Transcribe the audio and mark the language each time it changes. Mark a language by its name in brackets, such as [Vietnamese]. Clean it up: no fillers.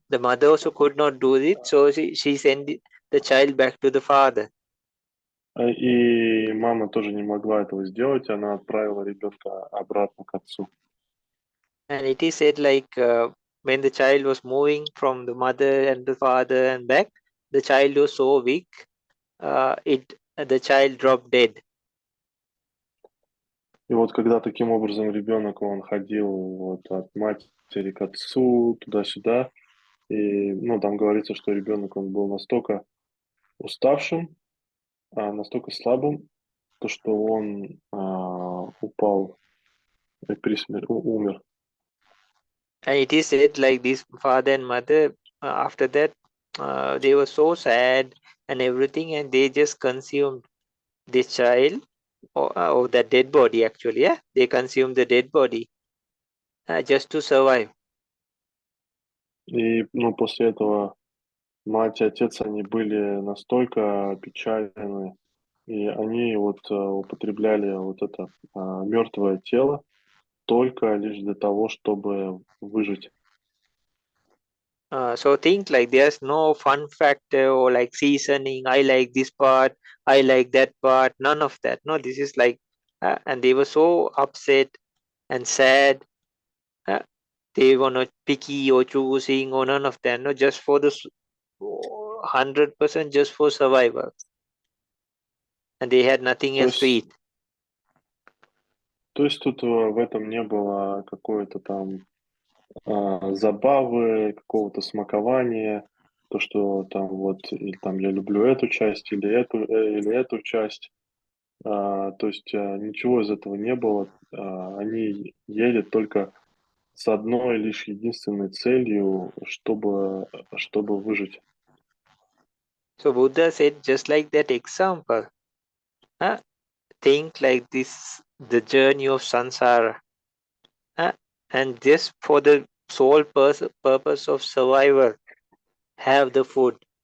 [English] The mother also could not do it, so she sent the child back to the father. [Russian] И мама тоже не могла этого сделать, она отправила ребенка обратно к отцу. [English] And it is said like when the child was moving from the mother and the father and back, the child was so weak, the child dropped dead. [Russian] И вот когда таким образом ребенок, он ходил вот от матери к отцу, туда-сюда, и, ну, там говорится, что ребенок, он был настолько уставшим, настолько слабым, то, что он упал и умер. [English] And it is said like this father and mother, after that, they were so sad and everything, and they just consumed this child or that dead body actually. Yeah, they consumed the dead body just to survive. [Russian] И, ну, после этого мать и отец, они были настолько печальны, и они вот употребляли вот это мертвое тело только лишь для того, чтобы выжить. [English] So think like there's no fun factor or like seasoning. I like this part, I like that part. None of that. No, this is like, and they were so upset and sad. They were not picky or choosing or none of that. No, just for the 100% just for survival. And they had nothing [Russian] То [English] else to [Russian] есть, [English] eat. [Russian] то есть тут в этом не было какой-то там забавы, какого-то смакования, то, что там вот, или там я люблю эту часть, или эту часть. То есть ничего из этого не было. Они ели только с одной лишь единственной целью, чтобы выжить. [English] So Buddha said just like that example. Think like this, the journey of samsara. And just for the sole purpose of survival, have the food.